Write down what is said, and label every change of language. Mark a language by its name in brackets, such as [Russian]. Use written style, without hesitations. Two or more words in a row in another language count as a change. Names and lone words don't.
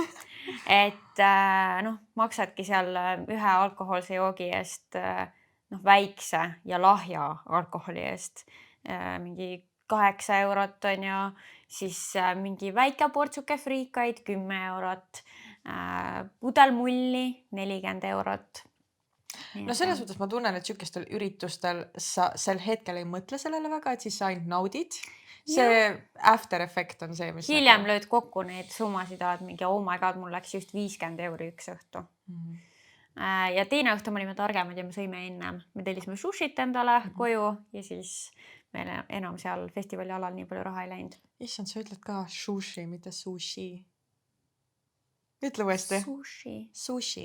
[Estonian] Et maksadki seal ühe alkohoolse joogi eest väikse ja lahja alkoholi eest mingi 8 eurot on ju, siis mingi väike portsuke friikaid 10 eurot, pudel mulli 40 eurot. No selles mõttes ma tunnen, et sükestel üritustel sa sel hetkel ei mõtle sellele väga, et siis sa ainult naudid. See [English] after effect [Estonian] on see, mis hiljem lööd kokku neid summasid, oled mingi [English] oh my god, [Estonian] mul läks just 50 € üks õhtu. Ja teine õhtu me olime targemad ja me sõime ennem. Me tellisime sushit endale koju ja siis meil enam seal festivali alal nii palju raha ei läinud. Issand, sa ütled ka sushi, mitte sushi. Ütle uuesti. Sushi.